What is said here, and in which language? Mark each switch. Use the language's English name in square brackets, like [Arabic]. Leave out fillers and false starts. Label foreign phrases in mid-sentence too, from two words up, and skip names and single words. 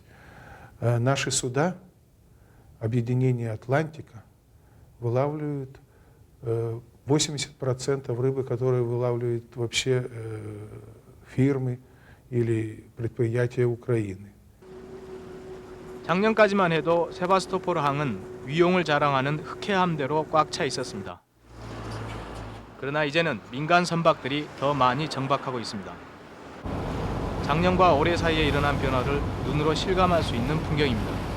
[Russian] Наши суда, объединение «Атлантика», вылавливают 80% рыбы, которые вылавливают вообще фирмы или предприятия Украины. [Korean] 작년까지만 해도 세바스토폴 항은 위용을 자랑하는 흑해 함대로 꽉 차 있었습니다. 그러나 이제는 민간 선박들이 더 많이 정박하고 있습니다. 작년과 올해 사이에 일어난 변화를 눈으로 실감할 수 있는 풍경입니다.